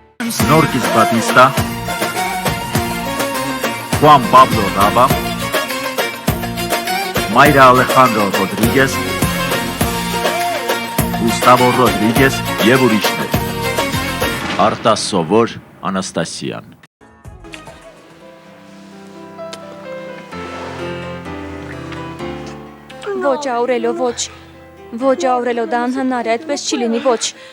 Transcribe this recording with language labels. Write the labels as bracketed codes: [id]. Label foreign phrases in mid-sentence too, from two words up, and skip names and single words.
[hy] Norquis Batista, Juan Pablo Raba, Mayra Alejandro Rodríguez, Gustavo Rodríguez եւ ուրիշներ։ Արտաս Սովոր Անաստասյան։ Ոչ Աուրելո, ոչ։ Ոչ Աուրելո, դա անհնար է, այդպես չի լինի, ոչ։